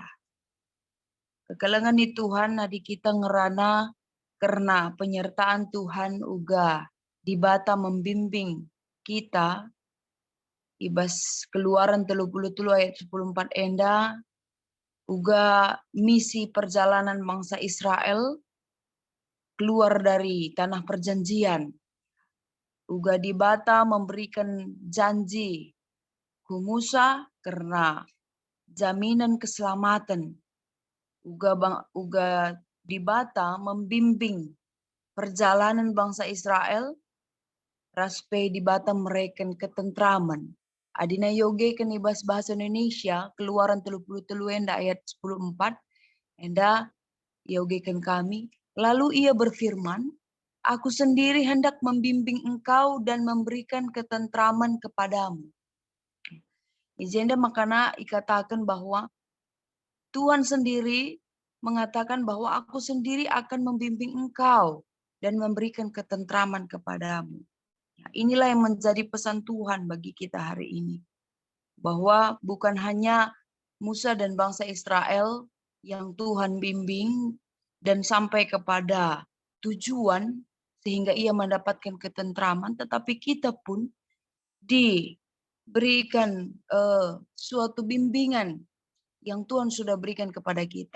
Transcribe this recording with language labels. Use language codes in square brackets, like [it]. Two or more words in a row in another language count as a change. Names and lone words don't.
[btx] Kekalangan di Tuhan nadi kita ngerana karena penyertaan Tuhan uga dibata [id] membimbing kita ibas Keluaran 30 ayat 14 enda uga misi perjalanan bangsa Israel keluar dari tanah perjanjian uga dibata memberikan janji ku Musa karena jaminan keselamatan [btx] uga dibata [id] membimbing perjalanan bangsa Israel [btx] raspe dibata mereken [id] ketentraman. [btx] Adina yoge kenibas bahasa Indonesia Keluaran 33 enda ayat 14 enda yogekan kami. [id] Lalu ia berfirman, aku sendiri hendak membimbing engkau dan memberikan ketentraman kepadamu. [btx] Ijenda makana [id] ikatakan bahwa Tuhan sendiri mengatakan bahwa aku sendiri akan membimbing engkau dan memberikan ketentraman kepadamu. Inilah yang menjadi pesan Tuhan bagi kita hari ini. Bahwa bukan hanya Musa dan bangsa Israel yang Tuhan bimbing dan sampai kepada tujuan sehingga ia mendapatkan ketentraman, tetapi kita pun diberikan suatu bimbingan yang Tuhan sudah berikan kepada kita.